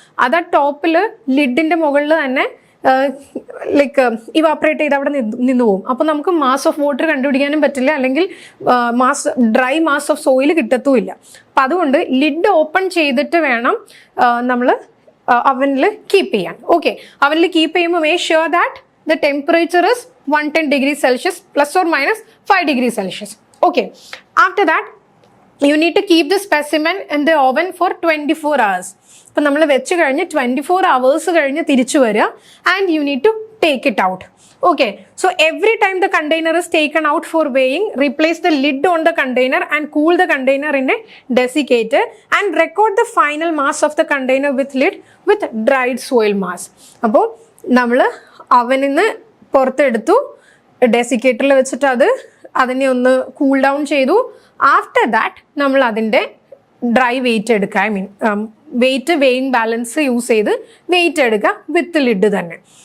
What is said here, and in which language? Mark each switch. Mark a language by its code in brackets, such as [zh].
[ml] അത് ആ ടോപ്പിൽ ലിഡിൻ്റെ മുകളിൽ തന്നെ ലൈക്ക് ഇവാപ്പറേറ്റ് ചെയ്ത് അവിടെ നിന്ന് പോകും. അപ്പോൾ നമുക്ക് മാസ് ഓഫ് വാട്ടർ കണ്ടുപിടിക്കാനും പറ്റില്ല, അല്ലെങ്കിൽ ഡ്രൈ മാസ് ഓഫ് സോയിൽ കിട്ടത്തുമില്ല. അപ്പം അതുകൊണ്ട് ലിഡ് ഓപ്പൺ ചെയ്തിട്ട് വേണം നമ്മൾ അവനിൽ കീപ്പ് ചെയ്യാൻ. [en] okay, [ml] അവനിൽ കീപ്പ് ചെയ്യുമ്പോൾ [en] Make sure that the temperature is 110 degrees Celsius plus or minus 5 degrees Celsius. Okay, after that you need to keep the specimen in the oven for 24 hours. [ml] അപ്പോൾ നമ്മൾ വെച്ച് കഴിഞ്ഞ് 24 hours കഴിഞ്ഞ് തിരിച്ചു വരിക [en] and you need to take it out. Okay, so every time the container is taken out for weighing, replace the lid on the container and cool the container in a desiccator and record the final mass of the container with lid with dried soil mass. [ml] അപ്പോൾ നമ്മൾ അവനിൽ നിന്ന് പുറത്തെടുത്തു, ഡെസിക്കേറ്ററിൽ വെച്ചിട്ട് അതിനെ ഒന്ന് cool down ചെയ്തു. After that നമ്മൾ അതിൻ്റെ ഡ്രൈ വെയിറ്റ് എടുക്കുക, I mean wait weighing balance use ചെയ്ത് വെയിറ്റ് എടുക്കുക വിത്ത് ലിഡ് തന്നെ.